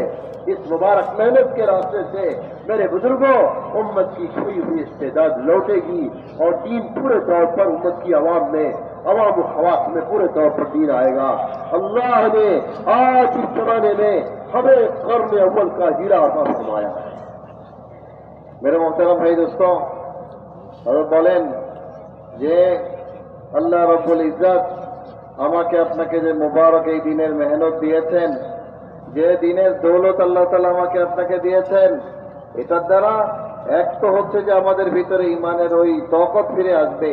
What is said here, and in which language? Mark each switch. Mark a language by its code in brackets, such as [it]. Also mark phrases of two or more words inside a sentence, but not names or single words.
[ur] اس مبارک محنت کے راستے سے میرے بزرگوں امت کی کھوئی ہوئی استعداد لوٹے گی، اور دین پورے طور پر امت کی عوام میں، عوام و خواص میں پورے طور پر دین آئے گا۔ اللہ نے آج اس زمانے میں ہمیں قرن اول کا ہیرا عطا فرمایا ہے۔ میرے محترم بھائی دوستوں، حضرت [bn] বলেন যে [ar] الله رب العزة [bn] আমাকে আপনাকে যে মুবারক এই দিনের মেহনত দিয়েছেন, যে দিনের দৌলত আল্লাহ তাআলা আমাকে আপনাকে দিয়েছেন, এটার দ্বারা এক তো হচ্ছে যে আমাদের ভিতরে ইমানের ওই তকত ফিরে আসবে।